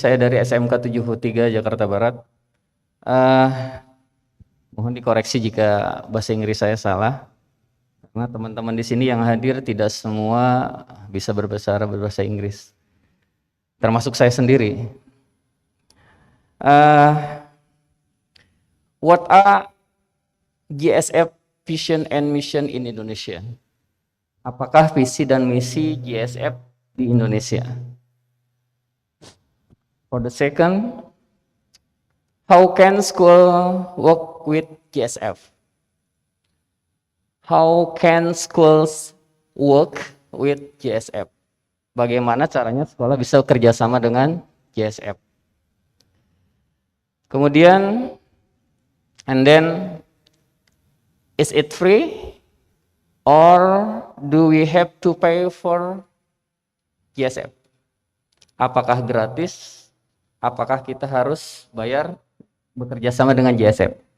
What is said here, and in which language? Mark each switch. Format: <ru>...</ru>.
<id>Saya dari SMK 73 Jakarta Barat. Mohon dikoreksi jika bahasa Inggris saya salah. Karena teman-teman di sini yang hadir tidak semua bisa berbahasa Inggris, termasuk saya sendiri.</id> <en>What are GSF vision and mission in Indonesia?</en> <id>Apakah visi dan misi GSF di Indonesia?</id> <en>For the second, how can school work with GSF? How can schools work with GSF?</en> <id>Bagaimana caranya sekolah bisa kerjasama dengan GSF? Kemudian,</id> <en>and then, is it free or do we have to pay for GSF?</en> <id>Apakah gratis? Apakah kita harus bayar bekerja sama dengan GSF?</id>